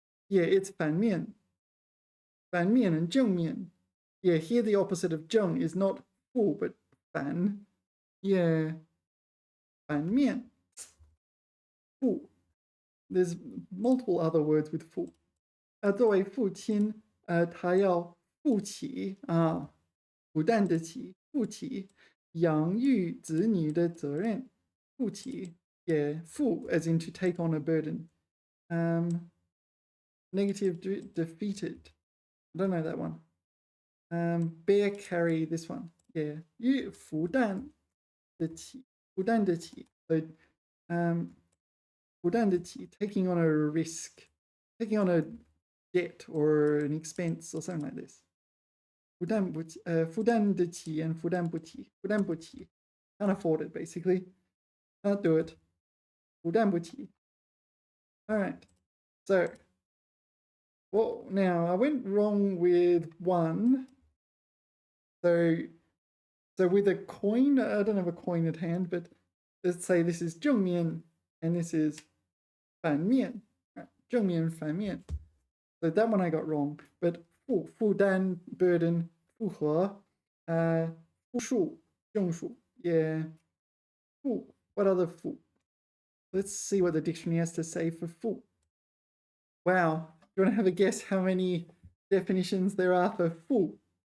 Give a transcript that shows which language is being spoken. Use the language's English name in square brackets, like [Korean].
[English] Yeah, it's 反面.反面 and 正面. Yeah, here the opposite of 正 is not 负 but 反. [Chinese] Yeah. 反面.负. [English] There's multiple other words with 负. [Chinese] 作为父亲，他要负起不担得起，负起养育子女的责任。 [English] 负起 yeah, 负 as in to take on a burden. Negative defeated. I don't know that one. Bear carry this one. Yeah. [Chinese] 负担得起，负担得起。 [English] So, 负担得起, taking on a risk, taking on a debt or an expense or something like this. [Chinese] 负担得起 and 负担不起. 负担不起. [English] Can't afford it, basically. Can't do it. [Chinese] 负担不起. [English] All right. So, well, now I went wrong with one. So with a coin, I don't have a coin at hand, but let's say this is 正面 and this is 反面. 正面反面.So that one I got wrong. [Chinese] But 负担 burden 负荷负数正数. [English] Yeah. 负.What other 负? Let's see what the dictionary has to say for 负. Wow. You want to have a guess how many definitions there are for 负?